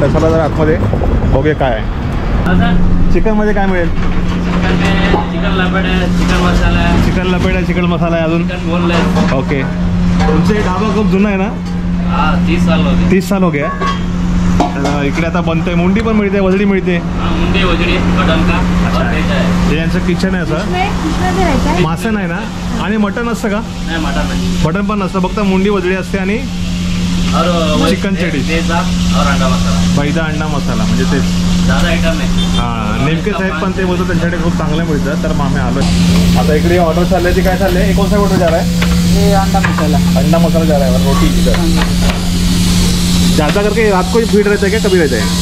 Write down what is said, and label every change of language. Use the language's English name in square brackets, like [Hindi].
[Marathi] तर चला जरा आतमध्ये बघूया काय आहे. चिकनमध्ये काय मिळेल? चिकन लपेटा, चिकन मसाला आहे. चिकन लपेटा, चिकन मसाला आहे. अजून चिकन बोनलेस. ओके. तुमचे ढाबा खूप जुना आहे ना? [Hindi] हाँ 30 साल हो गए. 30 साल हो गया. [Marathi] तर इकडे आता बनतंय. मुंडी पण मिळते, वजडी मिळते. [Hindi] मुंडी वजडी मटन का और वेज है. [Marathi] हे यांचं किचन आहे असं. मासे नाही ना? आणि मटन असतं का? नाही मटन नाही. मटन पण नसतं, फक्त मुंडी वजडी असते आणि [Hindi] और चिकन चडी और अंडा मसाला. [Marathi] बैदा अंडा मसाला म्हणजे तेच. ज़्यादा आइटम नाही. हां नेमके साहेब पण ते बोलतो त्यांच्याकडे खूप चांगलं मिळतं. तर मग आम्ही आलो. आता इकडे ऑर्डर चालली आहे ती काय चालली आहे? [Hindi] कौन सा ऑर्डर जा रहा है? ये अंडा मसाला. अंडा मसाला जा रहा है और रोटी इधर. ज़्यादा करके रात को ही भीड़ रहता है क्या, कभी रहता है?